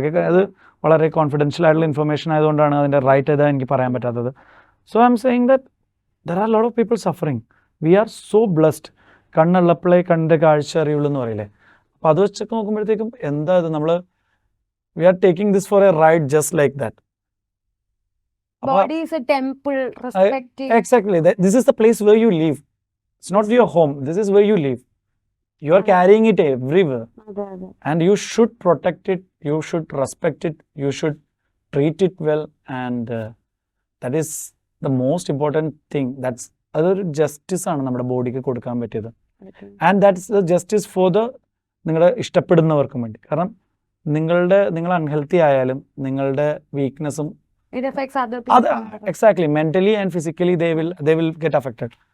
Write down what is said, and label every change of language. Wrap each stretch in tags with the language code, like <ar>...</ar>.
<ml>അത് വളരെ കോൺഫിഡൻഷ്യൽ ആയിട്ടുള്ള ഇൻഫർമേഷൻ ആയതുകൊണ്ടാണ് അതിൻ്റെ റൈറ്റ് ഏതാ എനിക്ക് പറയാൻ പറ്റാത്തത്.</ml> <en>So I am saying that there are lot of people suffering. We are so blessed.</en> <ml>കണ്ണുള്ളപ്പോഴേ കണ്ട് കാഴ്ച അറിയുള്ളൂ എന്ന് പറയില്ലേ. അപ്പോൾ അത് വെച്ചൊക്കെ നോക്കുമ്പോഴത്തേക്കും എന്താ ഇത്, നമ്മൾ</ml> <en>we are taking this for a ride just like that. Body is a temple, respect it. Exactly. This is the place where you live. It's not your home. This is where you live. You are carrying it everywhere. And you should protect it. You should respect it. You should treat it well. And that is the most important thing.</en> <ml>That's അതൊരു justice ആണ് നമ്മുടെ ബോഡിക്ക് കൊടുക്കാൻ പറ്റിയത്.</ml> <en>and that's the justice for</en> <ml>നിങ്ങളുടെ ഇഷ്ടപ്പെടുന്നവർക്കും വേണ്ടി. കാരണം നിങ്ങൾ അൺഹെൽത്തി ആയാലും നിങ്ങളുടെ വീക്ക്നെസ്സും അത് exactly mentally and physically</ml> <en>They will get affected.</en>